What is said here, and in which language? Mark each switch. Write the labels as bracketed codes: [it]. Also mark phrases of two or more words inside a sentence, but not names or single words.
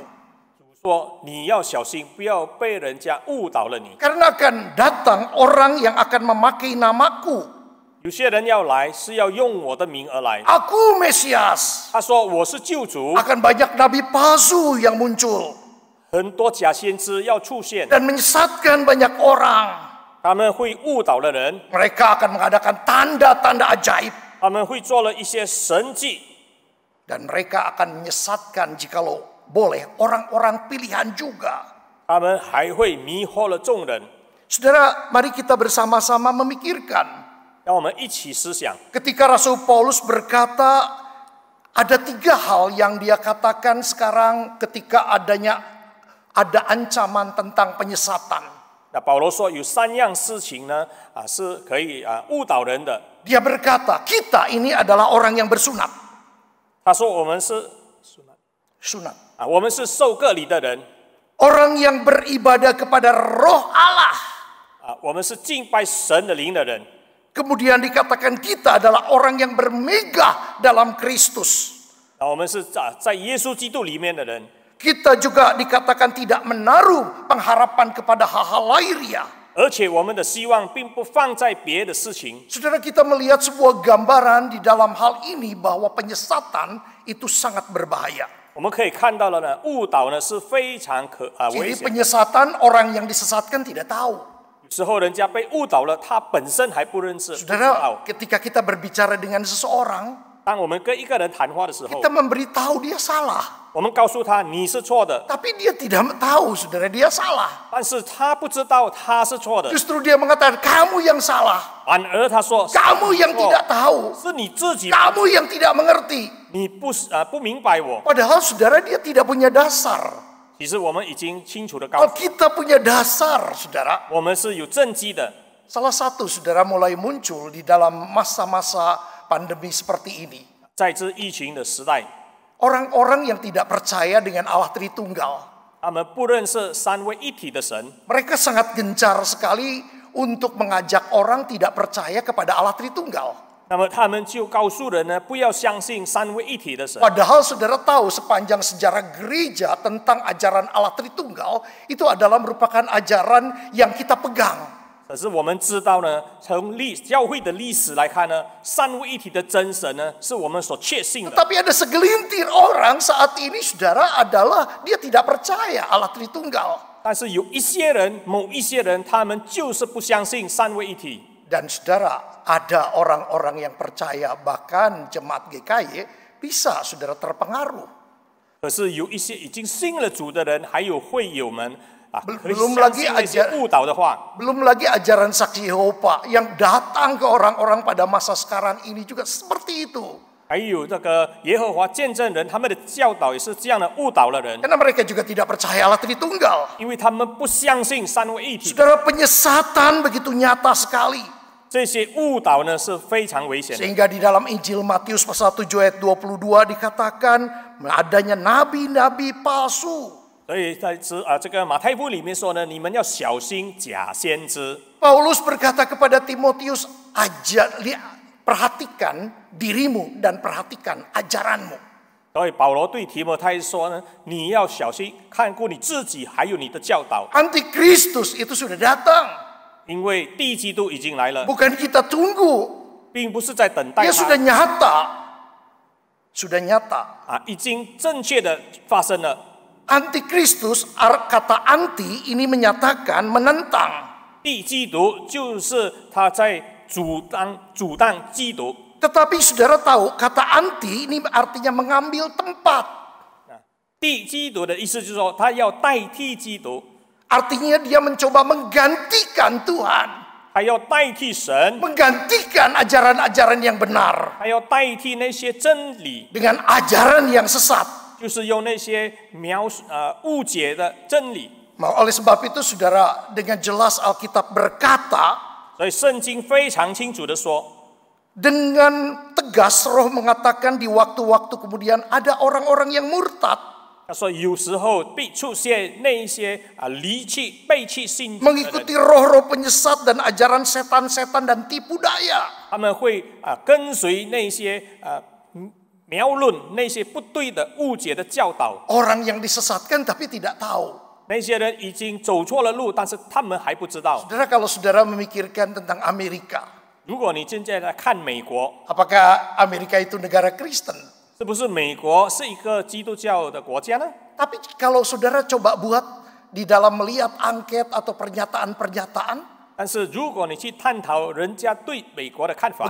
[zh] 说你要小心，不要被人家误导了你。 [id] Karena akan datang orang yang akan memakai namaku. [zh] 有些人要来是要用我的名而来。 [id] Aku Mesias. [zh] 他说我是救主， [id] Akan banyak nabi palsu yang muncul. [zh] 很多假先知要出现， [id] Dan menyesatkan banyak orang. [zh] 他们会误导了人， [id] Mereka akan mengadakan tanda-tanda ajaib. [zh] 他们会做了一些神迹， [id] Dan mereka akan menyesatkan jikalau boleh orang-orang pilihan juga. [zh] 他们还会迷惑了众人。 [id] Saudara, mari kita bersama-sama memikirkan. [zh] 让我们一起思想， [id] Ketika Rasul Paulus berkata, ada 3 hal yang dia katakan sekarang ketika ada ancaman tentang penyesatan. [zh] 那保罗说有3样事情呢，是可以误导人的。 [id] Dia berkata, kita ini adalah orang yang bersunat. [zh] 他说我们是 Sunat. 我们是受割礼的人， [id] Orang yang beribadah kepada roh Allah. [zh] 我们是敬拜神的灵的人。 [id] Kemudian dikatakan kita adalah orang yang bermegah dalam Kristus. [zh] 我们是在耶稣基督里面的人。 [id] Kita juga dikatakan tidak menaruh pengharapan kepada hal-hal lahiriah. [zh] 而且我们的希望并不放在别的事情。 [id] Saudara, kita melihat sebuah gambaran di dalam hal ini bahwa penyesatan itu sangat berbahaya. [zh] 我们可以看到了呢，误导呢是非常危 Jadi 险。 [id] penyesatan orang yang disesatkan tidak tahu. [zh] 有时候人家被误导了，他本身还不认识。不知 Saudara, 道 [id] ketika kita berbicara dengan seseorang, [zh] 当我们跟一个人谈话的时候， [id] kita memberitahu dia salah. [zh] 我们告诉他你是错的， [id] Tapi dia tidak tahu, saudara, dia salah. [zh] 但是他不知道他是错的， [id] Justru dia mengatakan, kamu yang salah. [zh] 反而他说 [id] Kamu yang tidak tahu. [zh] 是你自己， [id] Kamu yang tidak mengerti. [zh] 你不明白我。 [id] Padahal saudara, dia tidak punya dasar. [zh] 其实我们已经清楚的告诉， [id] Kita punya dasar, saudara. [zh] 我们是有正基的。 [id] Salah satu, saudara, mulai muncul di dalam masa-masa pandemi seperti ini. [zh] 在这疫情的时代， [id] Orang-orang yang tidak percaya dengan Allah Tritunggal. [zh] 他们不认识三位一体的神， [id] Mereka sangat gencar sekali untuk mengajak orang tidak percaya kepada Allah Tritunggal. [zh] 那么他们就告诉人呢，不要相信三位一体的神。 [id] Padahal saudara tahu sepanjang sejarah gereja tentang ajaran Allah Tritunggal itu adalah merupakan ajaran yang kita pegang. [zh] 可是我们知道呢，从教会的历史来看呢，三位一体的真神呢，是我们所确信的。 [id] Tapi ada segelintir orang saat ini, saudara, adalah dia tidak percaya Allah Tritunggal. [zh] 但是有一些人，某一些人，他们就是不相信三位一体。 [id] Dan saudara, ada orang-orang yang percaya, bahkan jemaat GKY bisa saudara terpengaruh. [zh] 可是有一些已经信了主的人，还有会友们可以 belum 相 lagi 信那些误导的话。 [id] Belum lagi ajaran saksi Yehova yang datang ke orang-orang pada masa sekarang ini juga seperti itu. [zh] 还有这个耶和华见证人，他们的教导也是这样的误导了人， [id] Karena mereka juga tidak percaya Allah Tritunggal. [zh] 因为他们不相信三位一体。 [id] Saudara, penyesatan begitu nyata sekali. [zh] 这些误导呢是非常危险的。 [id] Sehingga di dalam Injil Matius pasal 7 ayat 22 dikatakan adanya nabi-nabi palsu. [zh] 所以在这个马太福音里面说呢，你们要小心假先知。 [id] Paulus berkata kepada Timotius, perhatikan dirimu dan perhatikan ajaranmu. [zh] 所以保罗对提摩太说呢，你要小心看顾你自己，还有你的教导， [id] Antikristus itu sudah datang. [zh] 因为第一基督已经来了， [id] Bukan kita tunggu. [zh] 并不是在等待 [id] Dia sudah [zh] 他 [id] nyata. Sudah nyata. [zh] 已经正确的发生了。 [id] Antikristus, kata anti ini menyatakan menentang. [zh] 第一基督就是他在阻挡基督。 [id] Tetapi saudara tahu kata anti ini artinya mengambil tempat. [zh] 第一基督的意思就是说，他要代替基督， [id] Artinya dia mencoba menggantikan Tuhan. [zh] 他要代替神， [id] Menggantikan ajaran-ajaran yang benar [zh] 他要代替那些真理， [id] dengan ajaran yang sesat. [zh] 就是用那些误解的真理。 [id] Oleh sebab itu saudara, dengan jelas Alkitab berkata, [zh] 所以圣经非常清楚的说， [id] dengan tegas Roh mengatakan di waktu-waktu kemudian ada orang-orang yang murtad, [zh] 他说有时候必出现那一些离弃、背弃信主的人， [id] mengikuti roh-roh penyesat dan ajaran setan-setan dan tipu daya. [zh] 他们会跟随那些谬论、那些不对的误解的教导。 [id] Orang yang disesatkan tapi tidak tahu. [zh] 那些人已经走错了路，但是他们还不知道。 [id] Saudara, kalau saudara memikirkan tentang Amerika, [zh] 如果你现在来看美国， [id] apakah Amerika itu negara Kristen? [zh] 是不是美国是一个基督教的国家呢？ [id] Tapi kalau saudara coba buat di dalam melihat angket atau pernyataan-pernyataan, [zh] 但是如果你去探讨人家对美国的看法，